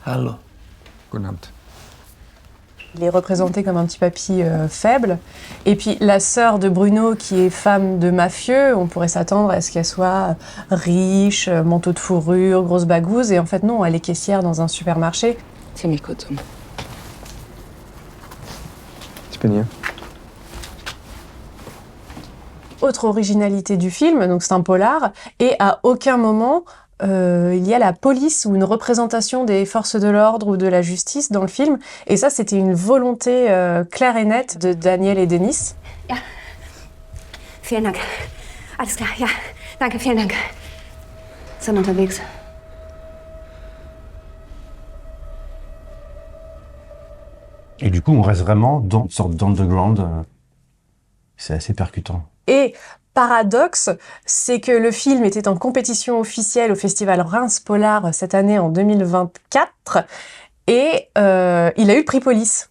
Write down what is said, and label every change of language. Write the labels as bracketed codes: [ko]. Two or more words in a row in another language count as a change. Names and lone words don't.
[de] Hallo. Godnamt. [fr] Il est représenté comme un petit papy faible. Et puis la sœur de Bruno, qui est femme de mafieux, on pourrait s'attendre à ce qu'elle soit riche, manteau de fourrure, grosse bagouze. Et en fait, non, elle est caissière dans un supermarché. [de] Ziemlich kurzum. Ich bin hier. [fr] Autre originalité du film, donc c'est un polar, et à aucun moment il y a la police ou une représentation des forces de l'ordre ou de la justice dans le film. Et ça, c'était une volonté claire et nette de Daniel et Denis. [de] Ja. Vielen Dank. Alles klar, ja. Danke, vielen Dank. Sind unterwegs. [fr] Et du coup, on reste vraiment dans une sorte d'underground. C'est assez percutant. Et paradoxe, c'est que le film était en compétition officielle au festival Reims Polar cette année en 2024 et il a eu le prix Police.